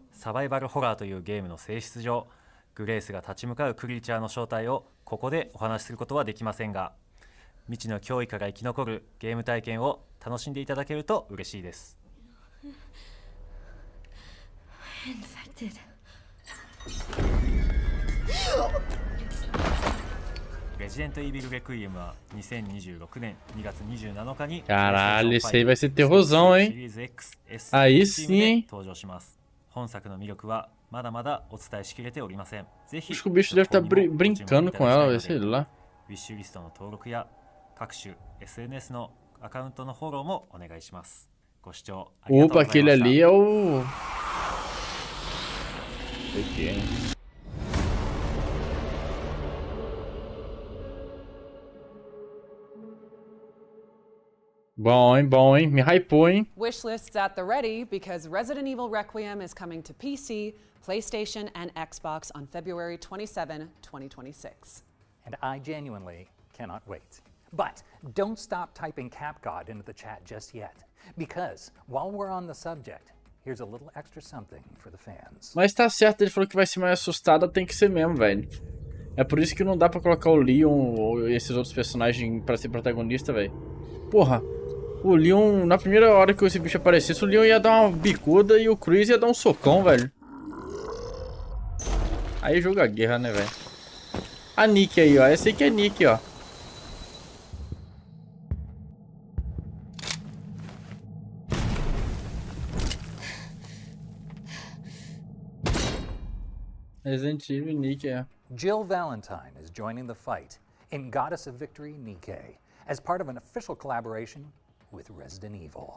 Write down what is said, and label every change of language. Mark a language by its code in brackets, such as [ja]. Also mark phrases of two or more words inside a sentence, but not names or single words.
[ja] サバイバルホラーというゲームの性質上、グレースが立ち向かうクリーチャーの正体をここでお話しすることはできませんが、未知の脅威から生き残るゲーム体験を楽しんでいただけると嬉しいです。レジデントイービルレクイエムは2026年2月27日に [pt] Caralho, esse aí vai ser terrorzão, hein? Aí sim. [ja] 登場します。本作の魅力はまだまだお伝えしきれておりません。ぜひ [pt] Acho que o bicho deve estar brincando com ela, sei lá. [ja] ウィッシュリストの登録や各種 SNS のアカウントのフォローもお願いします。ご視聴ありがとうございました。 [pt] Opa, aquele ali é o... Sei que é. Bom, hein? Me hypou, hein? [en] Wishlists at the ready because Resident Evil Requiem is coming to PC, PlayStation, and Xbox on February 27, 2026. And I genuinely cannot wait. But don't stop typing CapGod into the chat just yet, because while we're on the subject, here's a little extra something for the fans. [pt] Mas tá certo, ele falou que vai ser mais assustada, tem que ser mesmo, velho. É por isso que não dá pra colocar o Leon ou esses outros personagens pra ser protagonista, velho. Porra, o Leon, na primeira hora que esse bicho aparecesse, o Leon ia dar uma bicuda e o Chris ia dar um socão, velho. Aí joga guerra, né, velho? A Nick aí, ó. Essa aí que é Nick, ó. Resident Evil Nick, é. [en] Jill Valentine is joining the fight in Goddess of Victory Nikke as part of an official collaboration with Resident Evil.